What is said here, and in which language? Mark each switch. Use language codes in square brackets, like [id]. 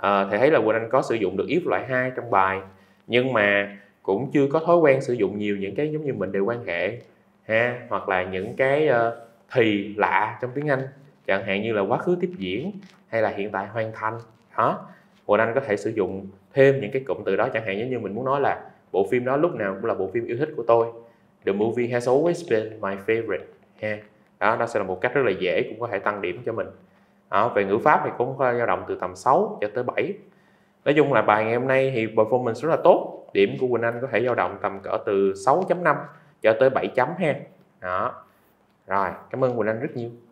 [vi] Thầy thấy là Quỳnh Anh có sử dụng được if loại 2 trong bài, nhưng mà cũng chưa có thói quen sử dụng nhiều những cái giống như mệnh đề quan hệ ha, hoặc là những cái thì lạ trong tiếng Anh, chẳng hạn như là quá khứ tiếp diễn hay là hiện tại hoàn thành. Đó, Quỳnh Anh có thể sử dụng thêm những cái cụm từ đó, chẳng hạn như mình muốn nói là bộ phim đó lúc nào cũng là bộ phim yêu thích của tôi. [en] The movie has always been my favorite ha. [vi] Đó, nó sẽ là một cách rất là dễ, cũng có thể tăng điểm cho mình. Đó, về ngữ pháp thì cũng có dao động từ tầm 6 cho tới 7. Nói chung là bài ngày hôm nay thì performance rất là tốt. Điểm của Quỳnh Anh có thể dao động tầm cỡ từ 6.5 cho tới 7 chấm ha. Đó. Rồi, cảm ơn Quỳnh Anh rất nhiều.